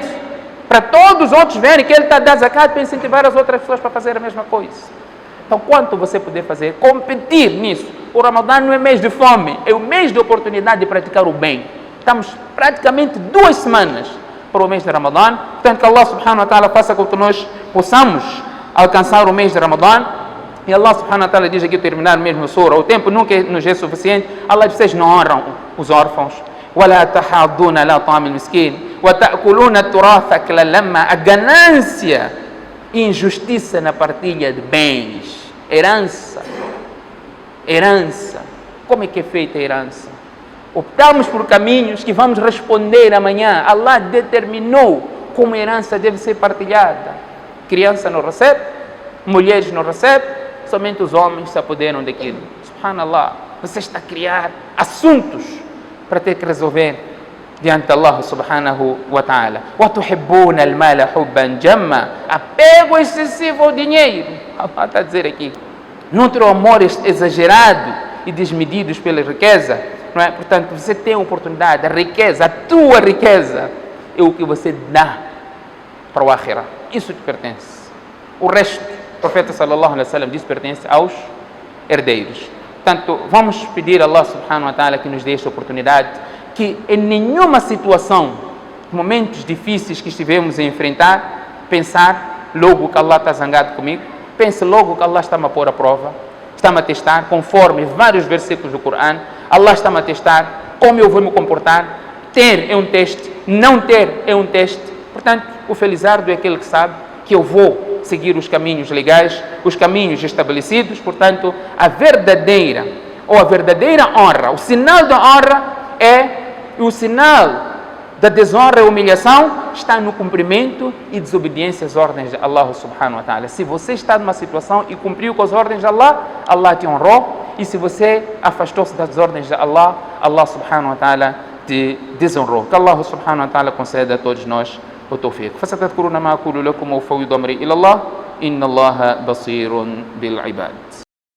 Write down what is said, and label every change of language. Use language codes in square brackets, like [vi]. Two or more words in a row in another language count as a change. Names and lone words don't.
[pt] Para todos os outros verem que ele está a dar zakat para incentivar as outras pessoas para fazer a mesma coisa. Então, quanto você puder fazer, competir nisso. O Ramadã não é mês de fome, é o mês de oportunidade de praticar o bem. Estamos praticamente 2 semanas para o mês de Ramadã. Portanto, que Allah [ar] سبحانه وتعالى [pt] faça com que nós possamos alcançar o mês de Ramadã. E Allah [ar] سبحانه وتعالى [pt] diz aqui, terminar mesmo a sura, o tempo nunca nos é suficiente. Allah diz: vocês não honram os órfãos. [ar] وَلَا تَحَاضُّونَ عَلَى طَعَامِ الْمِسْكِينِ وَتَأْكُلُونَ التُّرَاثَ أَكْلًا لَمًّا. [pt] A ganância e injustiça na partilha de bens. Herança. Como é que é feita a herança? Optamos por caminhos que vamos responder amanhã. Allah determinou como a herança deve ser partilhada. Criança não recebe, mulheres não recebem, somente os homens se apoderam daquilo. Subhanallah. você está a criar assuntos para ter que resolver diante de Allah [ar] سبحانه وتعالى. وَتُحِبُّونَ الْمَالَ حُبًّا جَمًّا. [pt] Apego excessivo ao dinheiro. Allah está a dizer aqui. Não ter o amor exagerado e desmedido pela riqueza, não é? Portanto, você tem a oportunidade, a riqueza, a tua riqueza é o que você dá para o akhirah. Isso te pertence. O resto, o profeta [ar] صلى الله عليه وسلم [pt] diz, pertence aos herdeiros. Portanto, vamos pedir a Allah [ar] سبحانه وتعالى [pt] que nos dê esta oportunidade, que em nenhuma situação, momentos difíceis que estivemos a enfrentar, pensar logo que Allah está zangado comigo, pense logo que Allah está-me a pôr à prova, está-me a testar, conforme vários versículos do Corão, Allah está-me a testar, como eu vou me comportar. Ter é um teste, não ter é um teste. Portanto, o felizardo é aquele que sabe que eu vou seguir os caminhos legais, os caminhos estabelecidos. Portanto, a verdadeira honra, o sinal da honra o sinal da desonra e humilhação está no cumprimento e desobediência às ordens de Allah [ar] سبحانه وتعالى. [pt] Se você está numa situação e cumpriu com as ordens de Allah, Allah te honrou. E se você afastou-se das ordens de Allah, Allah [ar] سبحانه وتعالى [pt] te desonrou. Que Allah [ar] سبحانه وتعالى [pt] conceda a todos nós o tawfiq. [ar] فستذكرون ما أقول لكم وأفوض أمري إلى الله إن الله بصير بالعباد.